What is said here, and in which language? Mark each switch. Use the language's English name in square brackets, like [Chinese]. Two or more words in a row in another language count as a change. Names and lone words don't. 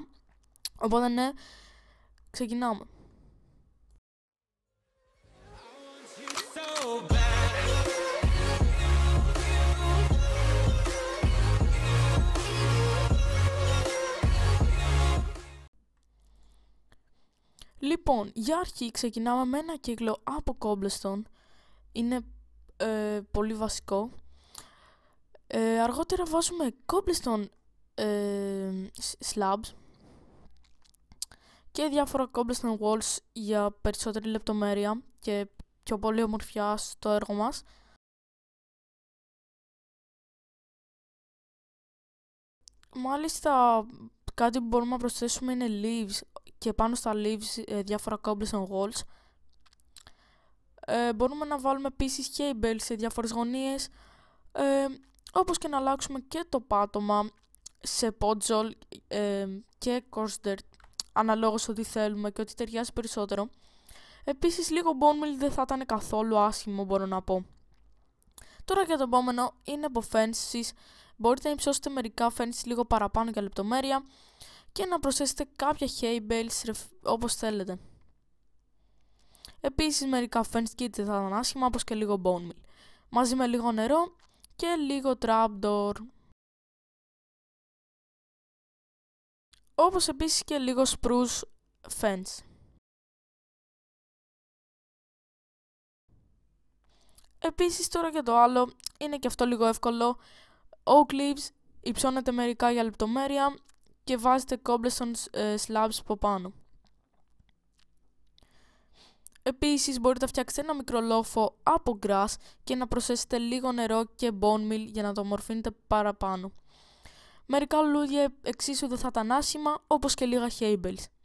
[Greek] Οπότε ναι, ξεκινάμε. Λοιπόν, για αρχή ξεκινάμε με ένα κύκλο από cobblestone. Είναι πολύ βασικό. Αργότερα βάζουμε [English] cobblestone slabs [Greek] και διάφορα [English] cobblestone walls [Greek] για περισσότερη λεπτομέρεια και πιο πολύ ομορφιά στο έργο μας. Μάλιστα, κάτι που μπορούμε να προσθέσουμε είναι leaves, και πάνω στα leaves διάφορα [English] cobblestone walls. [Greek] Μπορούμε να βάλουμε επίσης cables σε διάφορες γωνίες, όπως και να αλλάξουμε και το πάτωμα σε podzol και [English] coarse dirt, [Greek] αναλόγως ό,τι θέλουμε και ό,τι ταιριάζει περισσότερο. Επίσης λίγο [English] bone meal [Greek] δεν θα ήταν καθόλου άσχημο, μπορώ να πω. Τώρα για το επόμενο είναι από fences. Μπορείτε να υψώσετε μερικά fences λίγο παραπάνω για λεπτομέρεια και να προσθέσετε κάποια [English] hay bales [Greek] όπως θέλετε. Επίσης μερικά [English] fence kits [Greek] δεν θα ήταν άσχημα, όπως και λίγο [English] bone meal, [Greek] μαζί με λίγο νερό και λίγο trapdoor. Όπως επίσης και λίγο [English] spruce fence. [Greek] Επίσης τώρα για το άλλο είναι και αυτό λίγο εύκολο. [English] Oak leaves, [Greek] υψώνετε μερικά για λεπτομέρεια και βάζετε [English] cobblestone slabs [Greek] από πάνω. Επίσης μπορείτε να φτιάξετε ένα μικρό λόφο από grass και να προσθέσετε λίγο νερό και [English] bone meal [Greek] για να το ομορφύνετε παραπάνω. Μερικά λουλούδια εξίσου δεν θα ήταν άσχημα, όπως και λίγα [English] hay bales.